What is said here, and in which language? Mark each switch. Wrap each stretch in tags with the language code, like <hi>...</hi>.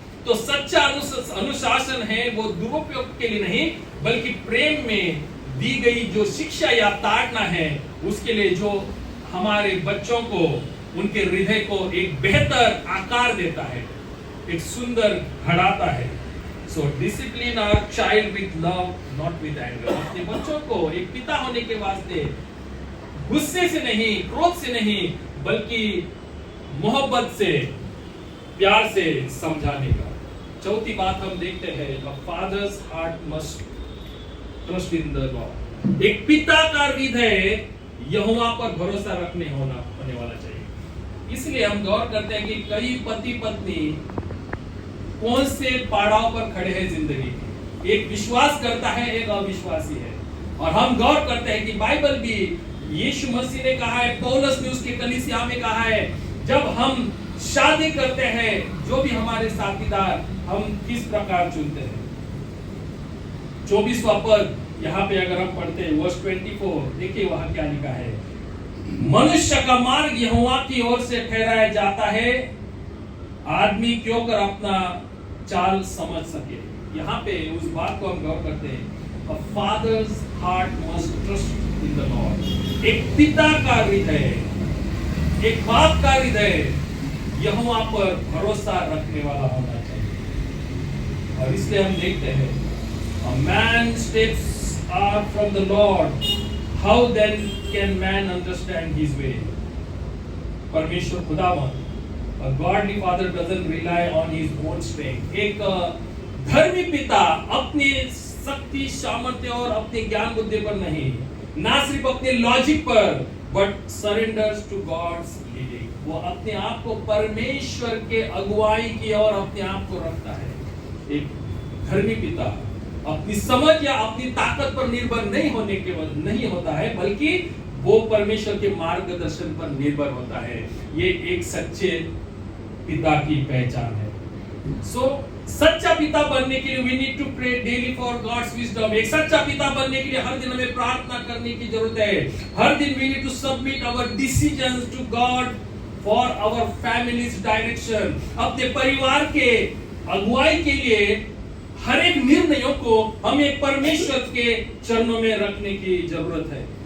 <hi>तो सच्चा अनुशासन है वो दुरुपयोग के लिए नहीं बल्कि प्रेम में दी गई जो शिक्षा या ताड़ना है उसके लिए, जो हमारे बच्चों को, उनके हृदय को एक बेहतर आकार देता है, एक सुंदर घड़ाता है।</hi> <en>So discipline our child with love not with anger.</en> <hi>अपने बच्चों को एक पिता होने के वास्ते गुस्से से नहीं, क्रोध से नहीं बल्कि मोहब्बत से, प्यार से समझाने का। चौथी बात हम देखते हैं,</hi> <en>a father's heart must trust in the Lord।</en> <hi>एक पिता का हृदय यहोवा पर भरोसा होने वाला चाहिए। इसलिए हम गौर करते हैं कि कई पति पत्नी कौन से पड़ाव पर खड़े हैं जिंदगी के। एक विश्वास करता है, एक अविश्वासी है। और हम गौर करते हैं कि बाइबल भी यीशु मसीह ने कहा है, पौलुस ने उसके कलीसिया में कहा है, जब हम शादी करते हैं जो भी हमारे साथीदार हम किस प्रकार चुनते हैं। 24वां पद यहाँ पे अगर हम पढ़ते हैं वर्स 24, देखिए वहां क्या लिखा है, मनुष्य का मार्ग यहोवा की ओर से ठहराया जाता है, आदमी क्यों कर अपना चाल समझ सके। यहाँ पे उस बात को हम गौर करते हैं,</hi> <en>A father's heart must trust in the Lord।</en> <hi>एक पिता का हृदय, एक बाप का हृदय यहोवा पर भरोसा रखने वाला होना चाहिए। और इसलिए हम देखते हैं,</hi> <en>A man's steps are from the Lord, how then can man understand his way।</en> <hi>परमेश्वर खुदावन,</hi> <en>A godly father doesn't rely on his own strength।</en> <hi>एक धर्मी पिता अपनी शक्ति, सामर्थ्य और अपने ज्ञान बुद्धि पर नहीं, ना सिर्फ अपने लॉजिक पर,</hi> <en>But surrenders to God's leading.</en> <hi>वो अपने आप को परमेश्वर के अगुवाई की ओर अपने आप को रखता है। एक धर्मी पिता अपनी समझ या अपनी ताकत पर निर्भर नहीं होता है बल्कि वो परमेश्वर के मार्गदर्शन पर निर्भर होता है। ये एक सच्चे पिता की पहचान है। सच्चा पिता बनने के लिए</hi> <en>we need to pray daily for God's wisdom।</en> <hi>एक सच्चा पिता बनने के लिए हर दिन हमें प्रार्थना करने की जरूरत है। हर दिन</hi> <en>we need to submit our decisions to God for our family's direction।</en> <hi>अपने परिवार के अगुवाई के लिए हर एक निर्णयों को हमें परमेश्वर के चरणों में रखने की जरूरत है।</hi>